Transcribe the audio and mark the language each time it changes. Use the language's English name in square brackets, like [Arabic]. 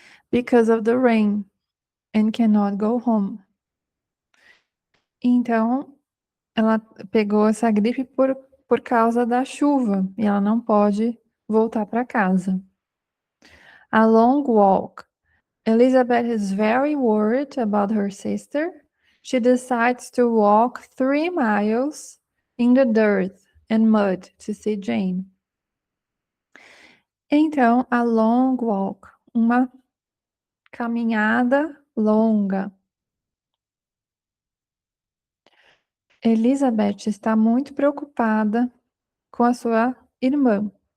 [English] Because of the rain and cannot go home. [Portuguese] Então, ela pegou essa gripe por causa da chuva e ela não pode voltar para casa. [English] A long walk. Elizabeth is very worried about her sister. She decides to walk 3 miles in the dirt and mud to see Jane. [Portuguese] Então, [English] a long walk, [Portuguese] uma caminhada longa. Elizabeth está muito preocupada com a sua irmã.